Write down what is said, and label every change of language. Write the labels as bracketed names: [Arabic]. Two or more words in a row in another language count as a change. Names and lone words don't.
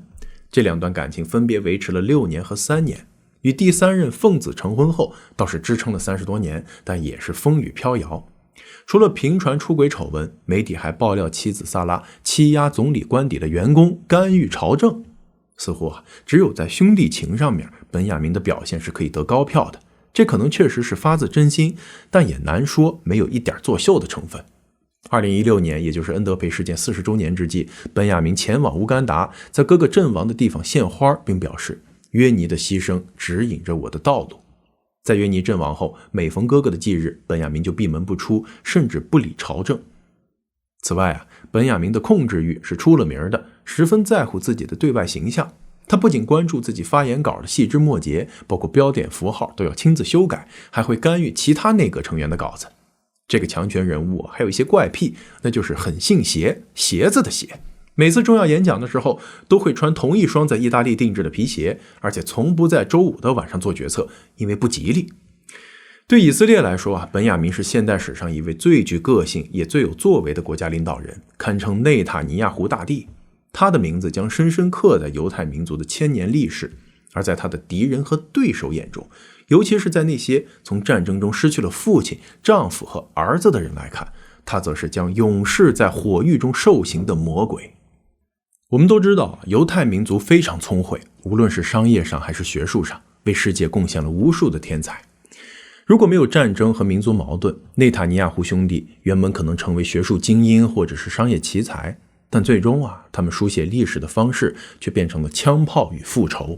[Chinese] 這2段感情分別維持了6年和3年，與第3任奉子成婚後，倒是支撐了30多年，但也是風雨飄搖。除了頻傳出軌醜聞，媒體還爆料妻子薩拉欺壓總理官邸的員工，干預朝政。似乎只有在兄弟情上面，本雅明的表現是可以得高票的。這可能確實是發自真心，但也難說沒有一點作秀的成分。2016年，也就是恩德培事件40周年之際，本雅明前往烏干達，在各個陣亡的地方獻花，並表示約尼的犧牲指引着我的道路。在約尼陣亡後，每逢哥哥的忌日，本雅明就閉門不出，甚至不理朝政。此外本雅明的控制欲是出了名的，十分在乎自己的對外形象。他不僅關注自己發言稿的細枝末節，包括標點符號都要親自修改，還會干預其他內閣成員的稿子。這個強權人物還有一些怪癖，那就是很信邪，鞋子的鞋。每次重要演講的時候，都會穿同一雙在意大利定制的皮鞋，而且從不在周五的晚上做決策，因為不吉利。對以色列來說本雅明是現代史上一位最具個性也最有作為的國家領導人，堪稱內塔尼亞胡大帝。他的名字將深深刻在猶太民族的千年歷史，而在他的敵人和對手眼中，尤其是在那些從戰爭中失去了父親、丈夫和兒子的人來看，他則是將永世在火獄中受刑的魔鬼。我們都知道猶太民族非常聰慧，無論是商業上還是學術上，為世界貢獻了無數的天才。如果沒有戰爭和民族矛盾，內塔尼亞胡兄弟原本可能成為學術精英或者是商業奇才，但最終他們書寫歷史的方式卻變成了槍炮與復仇。